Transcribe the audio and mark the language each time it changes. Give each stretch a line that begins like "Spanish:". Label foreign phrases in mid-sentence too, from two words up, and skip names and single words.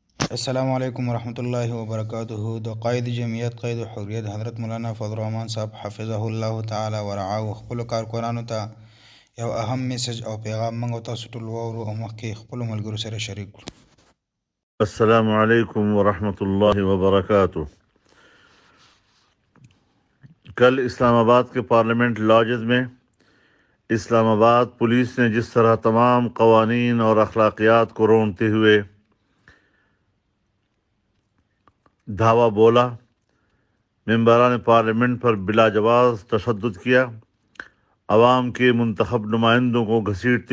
Arabic: السلام علیکم ورحمۃ اللہ وبرکاتہ.
Pashto: د قائد جمعیت قید و حریت حضرت مولانا فضل الرحمان صاحب
Arabic: حفظه الله تعالی ورعاه
Pashto: خپل کارکونانو ته یو اهم میسج او پیغام موږ تاسو ټول وورو او مخکې خپل ملګرو سره شریک کړو.
Arabic: السلام علیکم ورحمۃ اللہ وبرکاتہ.
Urdu: کل اسلام آباد کے پارلیمنٹ لاجز میں اسلام آباد پولیس نے جس طرح تمام قوانین اور اخلاقیات کو رونتے ہوئے دھاوا بولا، ممبران پارلیمنٹ پر بلا جواز تشدد کیا، عوام کے منتخب نمائندوں کو گھسیٹتے